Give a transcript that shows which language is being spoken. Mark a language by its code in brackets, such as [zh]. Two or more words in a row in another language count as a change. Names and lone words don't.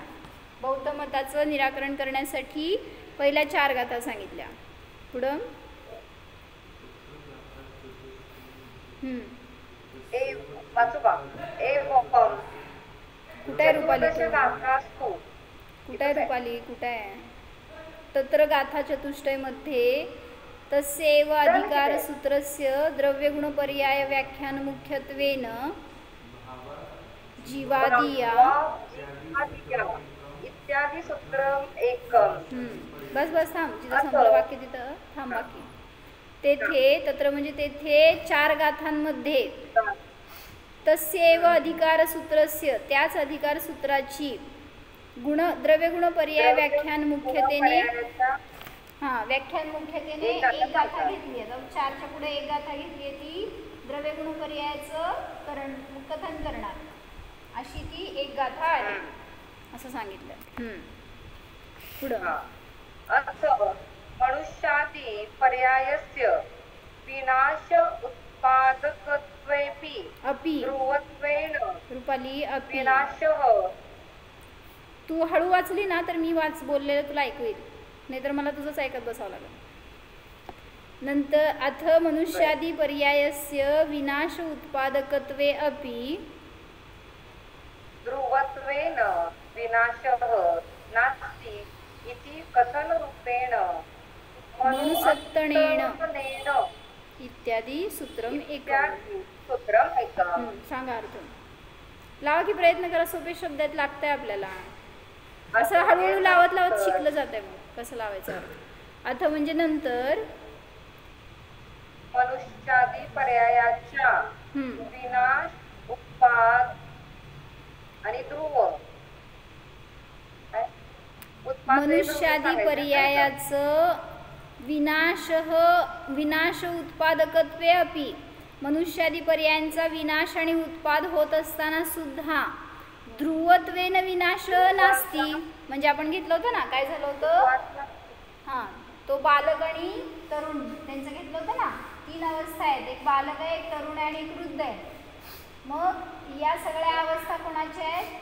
[mr] बौद्ध मताचं निराकरण करण्यासाठी पहिल्या 4 गाथा सांगितल्या. पुढं कुठे आहे रुपाली? कुठे आहे रुपाली? कुठे आहे? [sa] तत्र गाथा चतुष्टय मध्ये तस्यैव अधिकार सूत्रस्य द्रव्यगुणपर्याय व्याख्यान मुख्यत्वेन जीवादिया [mr] इत्यादी सूत्र एक. बस थांब. जिथं संपलं वाक्य तिथं थांब. बाकी तेथे तत्र म्हणजे तेथे 4 गाथांमध्ये [sa] तस्यैव अधिकार सूत्रस्य [mr] त्याच अधिकार सूत्राची द्रव्यगुण पर्याय व्याख्यान मुख्यतेने व्याख्यान मुख्यतेने एक गाथा घेतली आहे. 4च्या पुढे एक गाथा घेतली आहे, ती द्रव्यगुण पर्यायाचं कथन करणार अशी ती एक गाथा आहे असं सांगितलं. पुढं [sa] मनुष्यादि पर्यायस्य विनाश उत्पादकत्वेपि अपि ध्रुवत्वेन रुपाली अपि विनाशः. [mr] तू हळू वाचली ना तर मी बोललेलं तुला ऐकू येईल, नाहीतर मला तुझंच ऐकत बसावं लागेल. [sa] नंतर अथ मनुष्यादि पर्यायस्य विनाश उत्पादकत्वे अपि ध्रुवत्वेन विनाशः नास्ति इति कथन रूपेण मनुसत्तणेन इत्यादी सूत्रम एक. [mr] सांगा अर्थ. लावा की प्रयत्न करा. सोपे शब्द आहेत, लागतंय आपल्याला. असं हळूहळू लावत शिकलं जातंय. मग कसं लावायचं अर्थ. अथ म्हणजे नंतर मनुष्यादी पर्यायाच्या विनाश उत्पाद आणि ध्रुव. मनुष्यादी पर्यायाचं [sa] विनाश उत्पादकत्वे अपि [mr] मनुष्यादी पर्यायांचा विनाश आणि उत्पाद होत असताना सुद्धा [sa] ध्रुवत्वेन विनाश नास्ती. [mr] म्हणजे आपण घेतलं होतं ना, काय झालं होतं? तो बालक आणि तरुण त्यांचं घेतलं होतं ना. 3 अवस्था आहेत. एक बालक आहे, एक तरुण आहे आणि एक वृद्ध आहे. मग या सगळ्या अवस्था कोणाच्या आहेत?